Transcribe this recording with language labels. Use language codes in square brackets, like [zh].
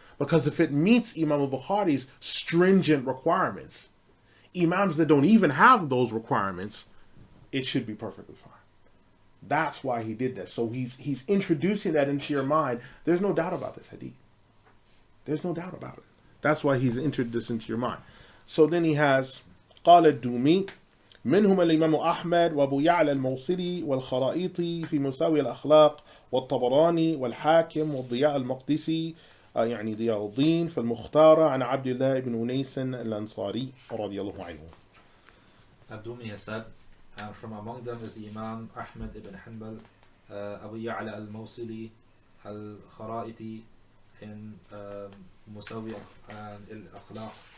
[en] Because if it meets Imam al-Bukhari's stringent requirements, Imams that don't even have those requirements, it should be perfectly fine. That's why he did that. So he's introducing that into your mind. There's no doubt about this hadith. There's no doubt about it. That's why he's entered this into your mind. [ar] So then he has قال الدومي منهم الإمام أحمد وأبو يعلى الموصلي والخرائطي في مساوي الأخلاق والطبراني والحاكم والضياء المقدسي يعني ضياء الدين في المختارة عن عبد الله بن أنيس الأنصاري رضي الله عنه. [en] Ad-Dumi has said, and from among them is the Imam Ahmad ibn Hanbal, Abu Ya'la al-Mawsili, al-Kharaiti in Musawi al-Akhlaq.